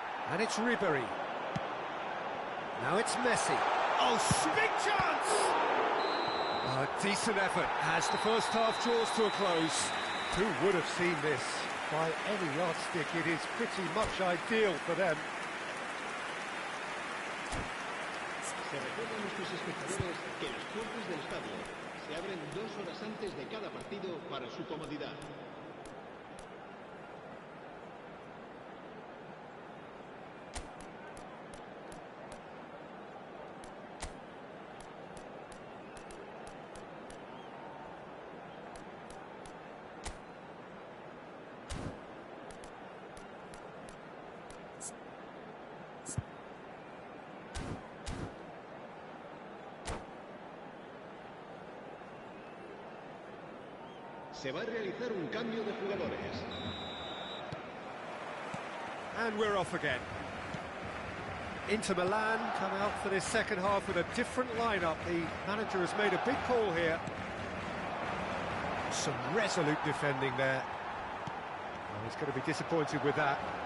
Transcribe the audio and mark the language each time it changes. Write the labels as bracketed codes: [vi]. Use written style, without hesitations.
[en] And it's Ribery. Now it's Messi. Oh, big chance! A decent effort as the first half draws to a close. Who would have seen this? By any yardstick, it is pretty much ideal for them. [es] Se recuerda a nuestros espectadores que las puertas del estadio se abren 2 horas antes de cada partido para su comodidad. Se va a realizar un cambio de jugadores. [en] And we're off again. Inter Milan come out for this second half with a different lineup. The manager has made a big call here. Some resolute defending there. Well, he's going to be disappointed with that.